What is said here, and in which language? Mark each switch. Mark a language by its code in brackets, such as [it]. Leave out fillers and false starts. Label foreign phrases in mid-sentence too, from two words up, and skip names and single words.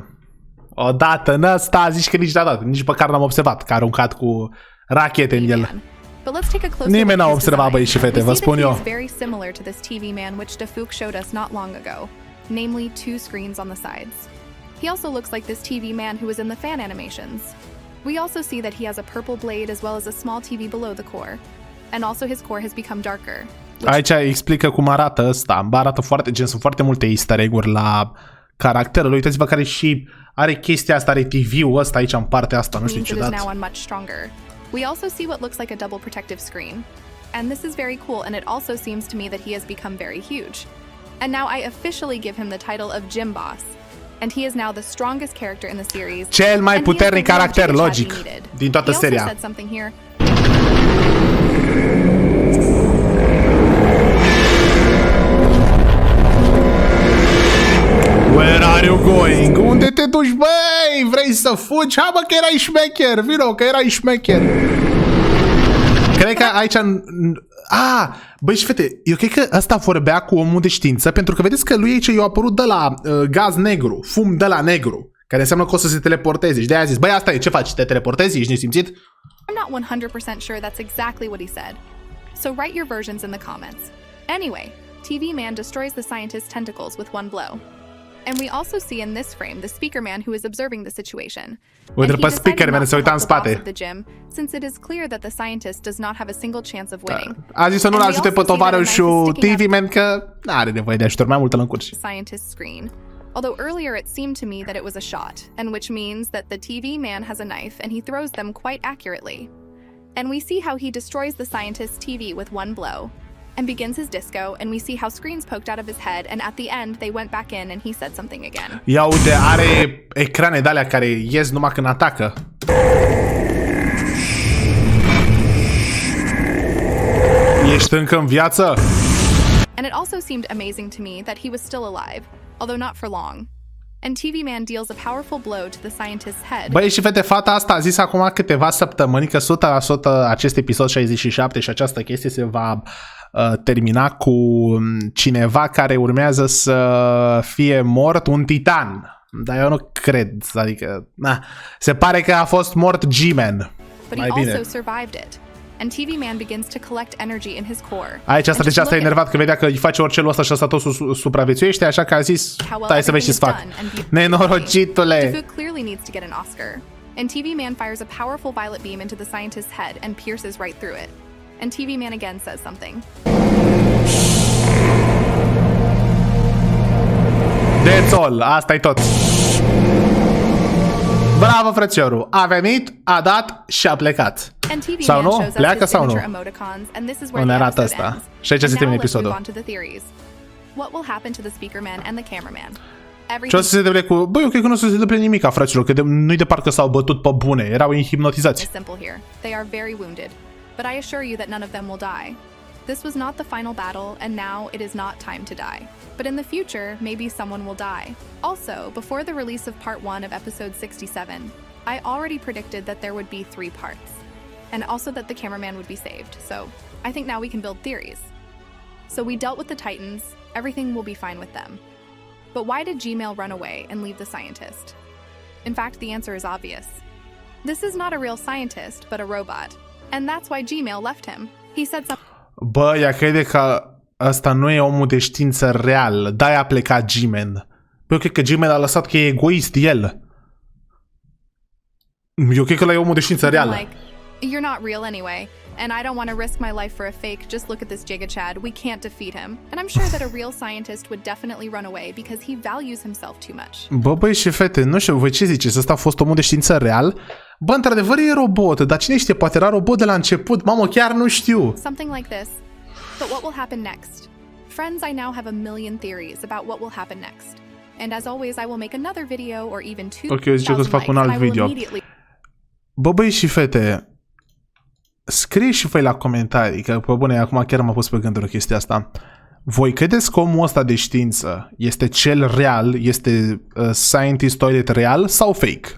[ro] Odată în ăsta zici că nici măcar n-am observat că a aruncat cu rachete în el. [en] But let's take a closer [ro] Nimeni [en] look [ro] n-a [en] at his [ro] observat, [en] design. [ro] băieți și fete, [en] We [ro] vă [en] see [ro] spun [en] that he [ro] eu. [en] is very similar to this TV man which Defuk showed us not long ago, namely 2 screens on the sides. He also looks like this TV man who was in the fan animations. We also see that he has a purple blade as well as a small TV below the core. And also his core has become darker. [ro] Aici explică cum arată ăsta. Arată foarte, sunt foarte multe [en] easter egg-uri [ro] la caracterul. Uitați-vă care și are chestia asta, are TV-ul ăsta aici în partea asta, nu știu [en] means it is [ro] ciudat. [en] now on much stronger. We also see what looks like a double protective screen. And this is very cool, and it also seems to me that he has become very huge. And now I officially give him the title of Gym Boss. And he is now the strongest character in the series. [ro] Cel mai puternic caracter, logic, din toată [en] He also [ro] seria. [en] said something here. Where are you going? [ro] Unde te duci, băi? Vrei să fugi? Ha, bă, că erai șmecher. Vino, că erai șmecher. Cred că aici... băi și fete, eu cred că ăsta vorbea cu omul de știință, pentru că vedeți că lui aici i-a apărut de la gaz negru, fum de la negru, care înseamnă că o să se teleporteze. Și de-aia a zis, băi, asta e, ce faci? Te teleportezi? Ești nesimțit? [en] I'm not 100% sure that's exactly what he said. So write your versions in the comments. Anyway, TV Man destroys the scientist's tentacles with one blow. And we also see in this frame the speaker man who is observing the situation. [ro] Uite [en] And he [ro] pe speaker [en] decided [ro] man, [en] not [ro] se [en] to [ro] uita în [en] help the boss [ro] spate. [en] of the gym, since it is clear that the scientist does not have a single chance of winning. [ro] A zis să nu-l [en] And we [ro] ajute pe [en] also see that a knife is [ro] tovarășul [en] sticking [ro] TV Man, că n-are nevoie de ajutor, mai mult îl încurci. [en] Scientist's screen. Although earlier it seemed to me that it was a shot, and which means that the TV man has a knife and he throws them quite accurately. And we see how he destroys the scientist's TV with one blow, and begins his disco, and we see how screens poked out of his head, and at the end they went back in and he said something again. [ro] Ia uite, are ecrane de alea care ies numai când atacă. Ești încă în viață? [en] And it also seemed amazing to me that he was still alive, although not for long. And TV Man deals a powerful blow to the scientist's head. [ro] Băi, și fete, fata asta a zis acum câteva săptămâni că 100% acest episod 67 și această chestie se va termina cu cineva care urmează să fie mort, un titan. Dar eu nu cred, adică, se pare că a fost mort G-Man. But he also survived it. And TV Man begins to collect energy in his core. Aici asta deja s-a enervat că vedea că îi face orice ăsta și ăsta tot supraviețuiește, așa că a zis, stai să vezi ce-ți fac. Nenorocitule! [en] Dufu clearly needs to get an Oscar. And TV Man fires a powerful violet beam into the scientist's head and pierces right through it. And TV Man again says something. That's all, [ro] asta e tot. Bravo, frățiorul! A venit, a dat și a plecat. Sau nu? Pleacă sau nu? Unde arată asta? Și aici se termină episodul. [en] What will happen to the speaker man and the cameraman? [ro] Ce o să se întâmple cu... Băi, eu cred că nu o să se întâmple nimica, fraților, că nu-i de parcă s-au bătut pe bune, erau hipnotizați. [en] Simple here. They are very wounded, but I assure you that none of them will die. This was not the final battle, and now it is not time to die. But in the future, maybe someone will die. Also, before the release of part 1 of episode 67, I already predicted that there would be 3 parts. And also that the cameraman would be saved, so I think now we can build theories. So we dealt with the Titans, everything will be fine with them. But why did Gmail run away and leave the scientist? In fact, the answer is obvious. This is not a real scientist, but a robot. And that's why Gmail left him. He said something. [ro] Bă, ea crede că ăsta nu e omul de știință real, de-aia a plecat G-Man. Eu cred că G-Man a lăsat că e egoist el. Eu cred că ăla e omul de știință reală. [en] Like, you're not real anyway, and I don't want to risk my life for a fake. Just look at this Giga Chad. We can't defeat him. And I'm sure that a real scientist would definitely run away because he values himself too much. [ro] Bă, băi și fete, nu știu, voi ce ziceți? Ăsta a fost omul de știință real? Bă, într-adevăr e robot, dar cine știe, poate era robot de la început. Mamă, chiar nu știu. [en] Something like this. But what will happen next? Friends, I now have a million theories about what will happen next. And as always, I will make another video or even 2,000 [ro] Ok, eu zic că să fac un alt video. Bă, băi și fete, scrie și voi la comentarii, că pe bune, acum chiar m-a pus pe gânduri chestia asta. Voi credeți că omul ăsta de știință este cel real, este scientist toilet real sau fake?